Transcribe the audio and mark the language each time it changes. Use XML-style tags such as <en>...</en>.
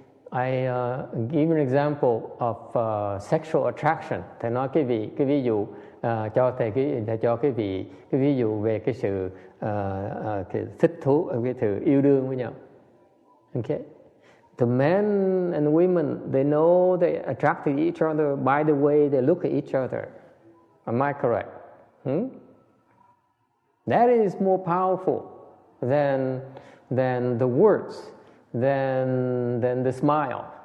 <en>I give an example of sexual attraction.</en> <vi>Thầy nói cái ví dụ cho cái ví dụ về cái sự cái thích thú, cái sự yêu đương với nhau. Okay.</vi> <en>The men and the women, they know they attracted each other by the way they look at each other. Am I correct? That is more powerful than the words, than the smile.</en>